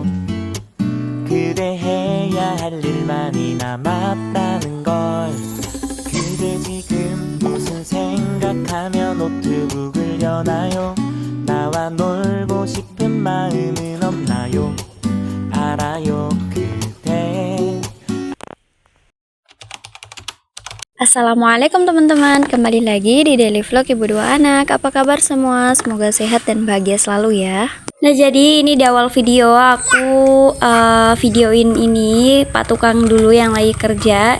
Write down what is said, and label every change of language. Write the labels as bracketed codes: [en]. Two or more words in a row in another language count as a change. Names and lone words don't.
[ko] 그대 해야 할 일 많이 남았다는 걸. 그대 지금 무슨 생각하며 노트북을 여나요? 나와 놀고 싶은 마음은 없나요? 알아요. 그대. [id] Assalamualaikum teman-teman, kembali lagi di Daily Vlog Ibu Dua Anak. Apa kabar semua? Semoga sehat dan bahagia selalu ya. Nah, jadi ini di awal video aku videoin ini Pak Tukang dulu yang lagi kerja.